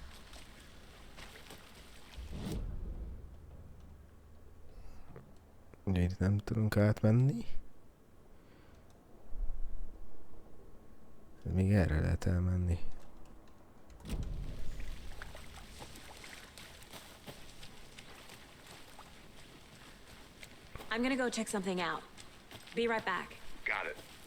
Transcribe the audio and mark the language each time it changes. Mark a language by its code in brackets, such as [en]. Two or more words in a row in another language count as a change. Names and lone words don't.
[hu] Ugye itt nem tudunk átmenni. Még erre lehet elmenni. [en] I'm gonna go check something out. Be right back. Got it.